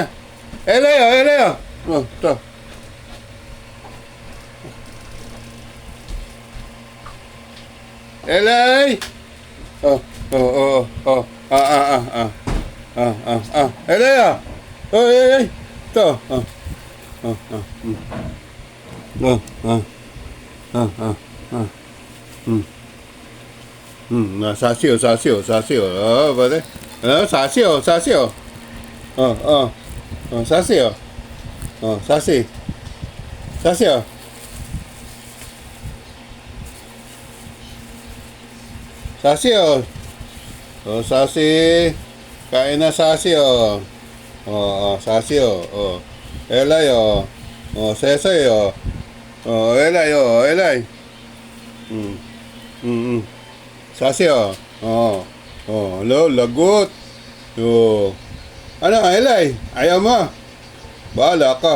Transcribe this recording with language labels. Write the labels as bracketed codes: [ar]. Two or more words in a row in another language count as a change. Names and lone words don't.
[tl] Elay, ito. Elay! Elay, Ay! Ito. Sasi. Pare. Sasi. Sasi. Sasi. Sasi. Kain na Sasi, Sasi, Elay, Sesay, Elay. Sasi, lagot. Ano, Elay? Ayaw mo? Bahala ka.